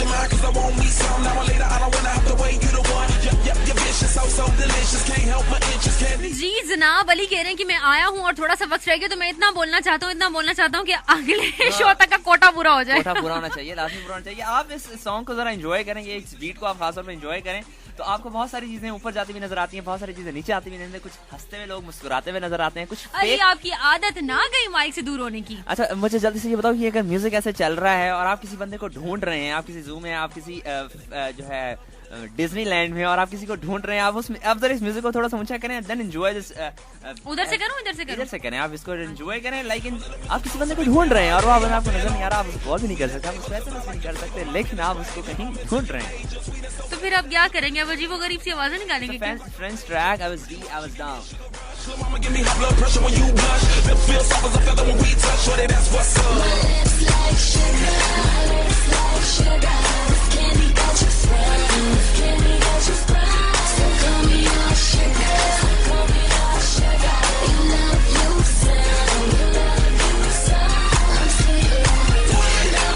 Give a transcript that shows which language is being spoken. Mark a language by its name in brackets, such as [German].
[English] cause I want me some. Now or later, I don't wanna have to wait. You the one. Yep, you're vicious, so delicious. Can't help my interest, candy. [Hindi] जी जनाब अली कह रहे हैं कि मैं आया हूँ और थोड़ा सा वक्त रह गया तो मैं इतना बोलना चाहता हूँ कि अगले शो तक का कोटा पूरा हो जाए. कोटा पूरा होना चाहिए, लाजमी पूरा होना चाहिए. आप इस सॉन्ग को जरा एंजॉय करें, ये इस बीट को आप खासतौर पर एंजॉय करें तो आपको बहुत सारी चीजें ऊपर जाती हुई नजर आती हैं, बहुत सारी चीजें नीचे आती हुई नजर आती हैं, कुछ हंसते हुए लोग मुस्कुराते हुए नजर आते हैं, कुछ अली आपकी आदत ना गई माइक से दूर होने की. अच्छा मुझे जल्दी से ये बताओ कि अगर म्यूजिक ऐसे चल रहा है और आप किसी बंदे को ढूंढ रहे हैं, आप किसी जू में, आप किसी जो है डिज्नीलैंड में और आप किसी को ढूंढ रहे हैं, आप उसमें आप जरा इस म्यूजिक को थोड़ा सा ऊंचा करें, [English] Then enjoy this. [Hindi] उधर से करूं इधर से करें, आप इसको एंजॉय करें. लेकिन आप किसी बंदे को ढूंढ रहे हैं और वो आपको नजर नहीं आ रहा, आप उसको कॉल भी नहीं कर सकते, आप उसको SMS नहीं कर सकते, लेकिन आप उसको कहीं ढूंढ रहे हैं. तो फिर आप क्या करेंगे? अब अजीब गरीब सी आवाजें निकालेंगे क्या? [English] Friends track, I was down. Mama give me high blood pressure when you blush. Lip feel soft as a feather when we touch. Shorty, that's what's up. my lips like sugar, candy got you sprung, candy got you sprung. So call me your sugar, you love you so, I'm sweet